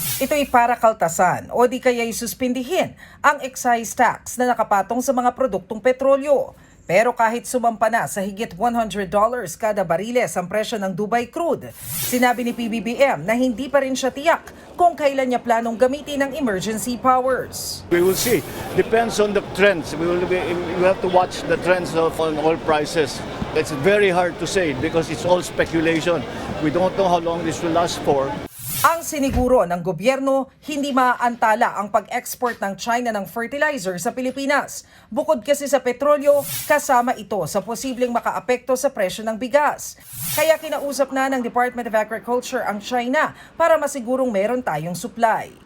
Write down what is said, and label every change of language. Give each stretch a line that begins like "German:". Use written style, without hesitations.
Filipino: Ito'y para kaltasan o di kaya'y suspindihin ang excise tax na nakapatong sa mga produktong petrolyo. Pero kahit sumampa na sa higit $100 kada bariles ang presyo ng Dubai crude, sinabi ni PBBM na hindi pa rin siya tiyak kung kailan niya planong gamitin ang emergency powers.
English: We will see. Depends on the trends. We have to watch the trends on oil prices. It's very hard to say because it's all speculation. We don't know how long this will last for.
Filipino: Ang siniguro ng gobyerno, hindi maaantala ang pag-export ng China ng fertilizer sa Pilipinas. Bukod kasi sa petrolyo, kasama ito sa posibleng makaapekto sa presyo ng bigas. Kaya kinausap na ng Department of Agriculture ang China para masigurong meron tayong supply.